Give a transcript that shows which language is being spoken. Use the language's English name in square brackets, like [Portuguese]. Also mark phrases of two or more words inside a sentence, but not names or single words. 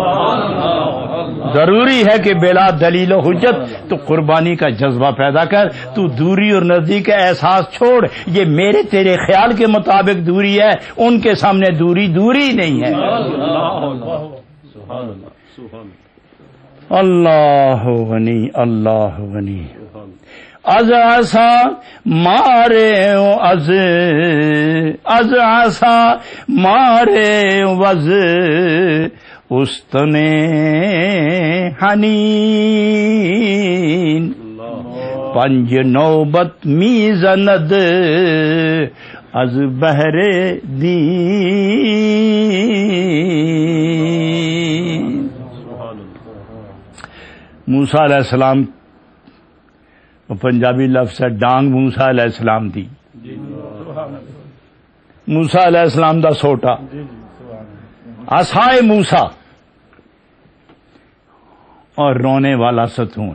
[Urdu] ضروری ہے کہ بلا دلیل و حجت تو قربانی کا جذبہ پیدا کر. تو دوری اور نزدیک کا احساس چھوڑ. یہ میرے تیرے خیال کے مطابق دوری ہے، ان کے سامنے دوری نہیں ہے. [Arabic] اللہ غنی، اللہ غنی. [Persian] از آسا مارے از آسا مارے وز استن حنین پنج نوبت می زند از بہر دین. [Urdu] موسیٰ علیہ السلام پنجابی لفظ ہے [Punjabi] ڈانگ موسیٰ علیہ السلام دی. موسیٰ علیہ السلام دا سوٹا [Urdu] عصائے موسیٰ اور رونے والا ستون.